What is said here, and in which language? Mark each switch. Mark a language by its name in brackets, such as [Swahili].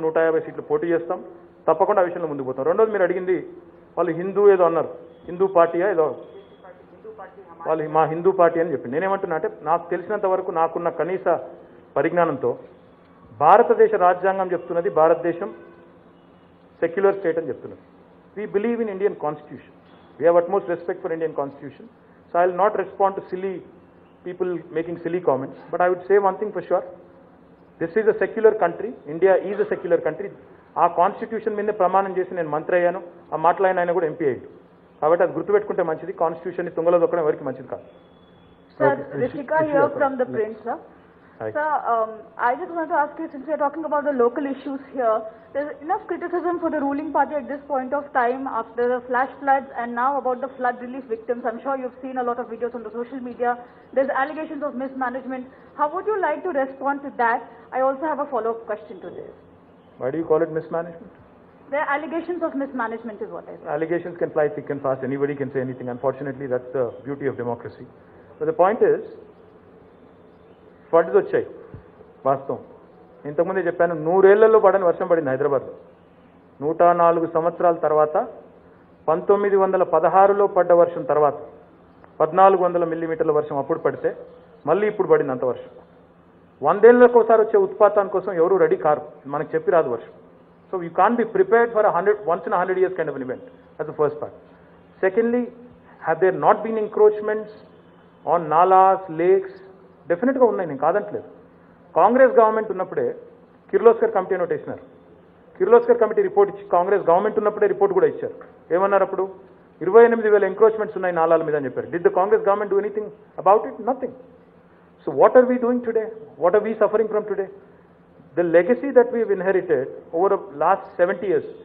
[Telugu] 150 సీట్లు పోటీ చేస్తాం. తప్పకుండా ఆ విషయంలో ముందుకు పోతాం. రెండోది, మీరు అడిగింది వాళ్ళు హిందూ ఏదో అన్నారు, హిందూ పార్టీయా ఏదో, వాళ్ళు మా హిందూ పార్టీ అని చెప్పి. నేనేమంటున్నా అంటే, నాకు తెలిసినంత వరకు నాకున్న కనీస పరిజ్ఞానంతో భారతదేశ రాజ్యాంగం చెప్తున్నది భారతదేశం సెక్యులర్ స్టేట్ అని చెప్తున్నది. [English] We believe in Indian constitution. We have utmost respect for Indian constitution. So I will not respond to silly people making silly comments, but I would say one thing for sure. This is a secular country. India is a secular country. [Telugu] ఆ constitution మీద ప్రమాణం చేసి నేను మంత్రి అయ్యాను. ఆ మాట్లాడిన ఆయన కూడా ఎంపీ అయ్యాడు. కాబట్టి అది గుర్తుపెట్టుకుంటే మంచిది. కాన్స్టిట్యూషన్ని తుంగలో దొక్కడం ఎవరికి మంచిది కాదు. [English] Sir, Rishika here from the Print, sir. Sir, I just want to ask you, since we are talking about the local issues here, there's enough criticism for the ruling party at this point of time after the flash floods and now about the flood relief victims. I'm sure you've seen a lot of videos on the social media. There's allegations of mismanagement. How would you like to respond to that? I also have a follow-up question to this. Why do you call it mismanagement? There are allegations of mismanagement is what I said. Allegations can fly thick and fast. Anybody can say anything. Unfortunately, that's the beauty of democracy. But the point is, [Telugu] floods వచ్చాయి వాస్తవం. ఇంతకుముందే చెప్పాను, 100 ఏళ్లలో పడని వర్షం పడింది హైదరాబాద్లో. 104 సంవత్సరాల తర్వాత 1916లో పడ్డ వర్షం తర్వాత 1400 మిల్లీమీటర్ల వర్షం అప్పుడు పడితే మళ్ళీ ఇప్పుడు పడింది అంత వర్షం. 100 ఏళ్ళకి ఒకసారి వచ్చే ఉత్పాతాని కోసం ఎవరు రెడీ కారు, మనకు చెప్పి రాదు వర్షం. [English] So you can be prepared for once in a 100 years kind of an event. That's the first part. Secondly, have there not been encroachments on nalas, lakes? [Telugu] డెఫినెట్గా ఉన్నాయి, నేను కాదంటలేదు. కాంగ్రెస్ గవర్నమెంట్ ఉన్నప్పుడే కిర్లోస్కర్ కమిటీ అని ఒకటి వేసినారు. కిర్లోస్కర్ కమిటీ రిపోర్ట్ ఇచ్చి Congress government ఉన్నప్పుడే report కూడా ఇచ్చారు. ఏమన్నారు అప్పుడు? [English] 28,000 [Telugu] ఎంక్రోచ్మెంట్స్ ఉన్నాయి నాలాల మీద అని చెప్పారు. [English] Did the Congress government do anything about it? Nothing. So what are we doing today? What are we suffering from today? The legacy that we inherited over last 70 years.